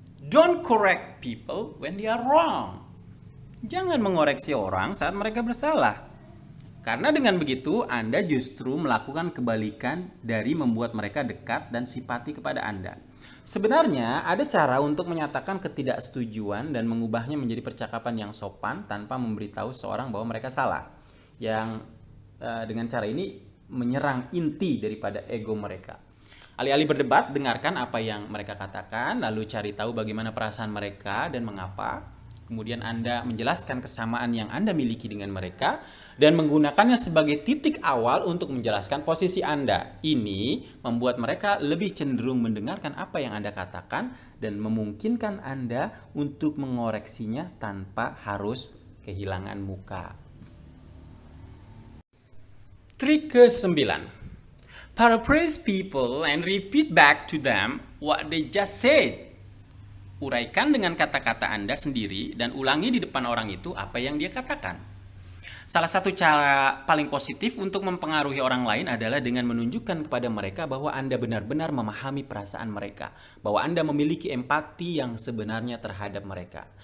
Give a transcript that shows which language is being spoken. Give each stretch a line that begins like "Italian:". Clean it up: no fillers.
English: Don't correct people when they are wrong.
Indonesian: Jangan mengoreksi orang saat mereka bersalah. Karena dengan begitu, Anda justru melakukan kebalikan dari membuat mereka dekat dan simpati kepada Anda. Sebenarnya, ada cara untuk menyatakan ketidaksetujuan dan mengubahnya menjadi percakapan yang sopan tanpa memberitahu seorang bahwa mereka salah. Yang dengan cara ini menyerang inti daripada ego mereka. Alih-alih berdebat, dengarkan apa yang mereka katakan, lalu cari tahu bagaimana perasaan mereka dan mengapa. Kemudian Anda menjelaskan kesamaan yang Anda miliki dengan mereka dan menggunakannya sebagai titik awal untuk menjelaskan posisi Anda. Ini membuat mereka lebih cenderung mendengarkan apa yang Anda katakan dan memungkinkan Anda untuk mengoreksinya tanpa harus kehilangan muka. Trik ke-9.
English: Paraphrase people and repeat back to them what they just said.
Indonesian: Uraikan dengan kata-kata Anda sendiri dan ulangi di depan orang itu apa yang dia katakan. Salah satu cara paling positif untuk mempengaruhi orang lain adalah dengan menunjukkan kepada mereka bahwa Anda benar-benar memahami perasaan mereka, bahwa Anda memiliki empati yang sebenarnya terhadap mereka.